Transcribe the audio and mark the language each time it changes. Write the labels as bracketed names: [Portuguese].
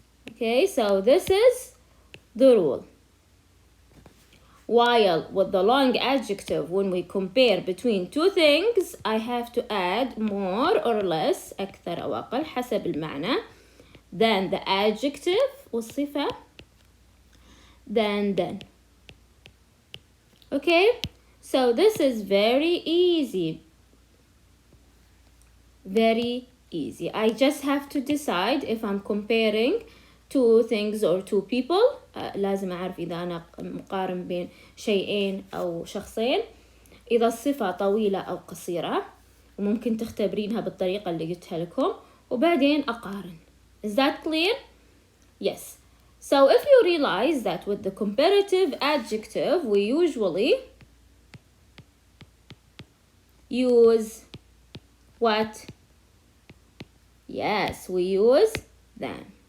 [English] Okay, so this is the rule. While with the long adjective, when we compare between two things, I have to add more or less, [Arabic] أكثر أو أقل حسب المعنى, [English] then the adjective [Arabic] والصفة, [English] then. Okay, so this is very easy. Very easy. I just have to decide if I'm comparing two things or two people. [Arabic] لازم أعرف إذا أنا مقارن بين شيئين أو شخصين، إذا الصفة طويلة أو قصيرة، وممكن تختبرينها بالطريقة اللي قلتها لكم، وبعدين أقارن [English] Is that clear? Yes. So if you realize that with the comparative adjective, we usually use what? Yes, we use than.